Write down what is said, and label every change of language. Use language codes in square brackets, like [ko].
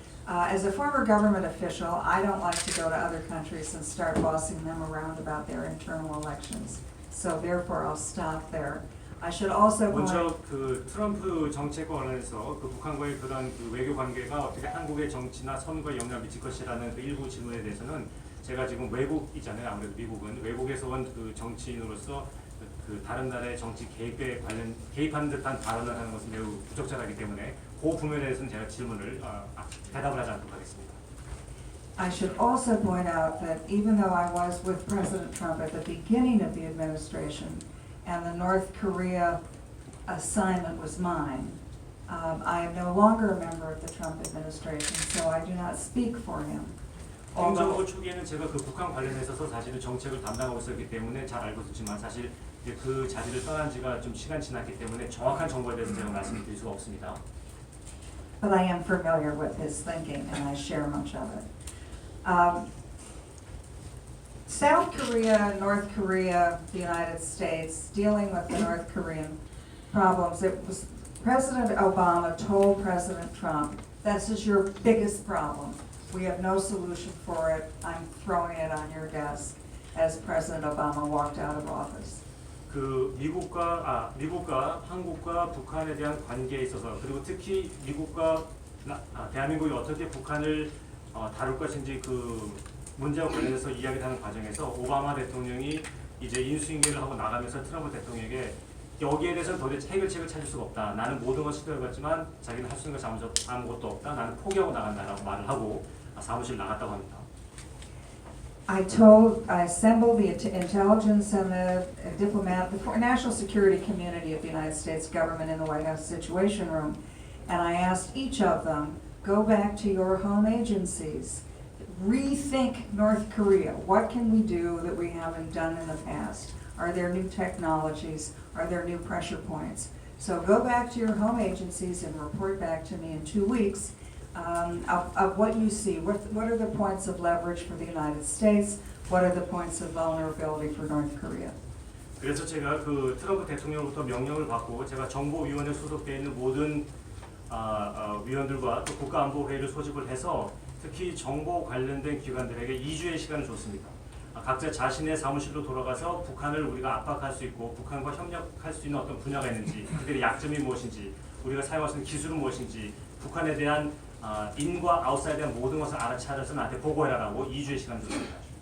[en] As a former government official, I don't like to go to other countries and start bossing them around about their internal elections. So therefore, I'll stop there. I should also point. [ko] 먼저 그 트럼프 정책과 관련해서 그 북한과의 그런 그 외교 관계가 어떻게 한국의 정치나 선거에 영향을 미칠 것이라는 그 일부 질문에 대해서는 제가 지금 외국이잖아요. 아무래도 미국은 외국에서 온 그 정치인으로서 그 다른 나라의 정치 개입에 관련 개입하는 듯한 발언을 하는 것은 매우 부적절하기 때문에 그 부분에 대해서는 제가 질문을 대답을 하지 않도록 하겠습니다. [en] I should also point out that even though I was with President Trump at the beginning of the administration, and the North Korea assignment was mine, I am no longer a member of the Trump administration, so I do not speak for him. [ko] 행정부 초기에는 제가 그 북한 관련해 있어서 사실은 정책을 담당하고 있었기 때문에 잘 알고 있었지만 사실 이제 그 자리를 떠난 지가 좀 시간 지났기 때문에 정확한 정보에 대해서 제가 말씀을 드릴 수가 없습니다. [en] But I am familiar with his thinking, and I share much of it. South Korea, North Korea, the United States, dealing with the North Korean problems, it was President Obama told President Trump, this is your biggest problem. We have no solution for it. I'm throwing it on your desk, as President Obama walked out of office. [ko] 그 미국과 한국과 북한에 대한 관계에 있어서 그리고 특히 미국과 대한민국이 어떻게 북한을 다룰 것인지 그 문제와 관련해서 이야기를 하는 과정에서 오바마 대통령이 이제 인수인계를 하고 나가면서 트럼프 대통령에게 여기에 대해서는 도대체 해결책을 찾을 수가 없다. 나는 모든 걸 시도해봤지만 자기는 할 수 있는 것이 아무것도 없다. 나는 포기하고 나간다라고 말을 하고 사무실 나갔다고 합니다. [en] I assembled the intelligence and the the national security community of the United States government in the White House Situation Room, and I asked each of them, go back to your home agencies, rethink North Korea. What can we do that we haven't done in the past? Are there new technologies? Are there new pressure points? So go back to your home agencies and report back to me in 2 weeks. Of what you see, what are the points of leverage for the United States? What are the points of vulnerability for North Korea? [ko] 그래서 제가 그 트럼프 대통령으로부터 명령을 받고 제가 정보위원회 소속되어 있는 모든 위원들과 또 국가안보회의를 소집을 해서 특히 정보 관련된 기관들에게 2주의 시간을 줬습니다. 각자 자신의 사무실로 돌아가서 북한을 우리가 압박할 수 있고 북한과 협력할 수 있는 어떤 분야가 있는지 그들의 약점이 무엇인지 우리가 사용할 수 있는 기술은 무엇인지 북한에 대한 인과 아웃사이드에 대한 모든 것을 알아차려서 나한테 보고해라라고 2주의 시간을 줬습니다.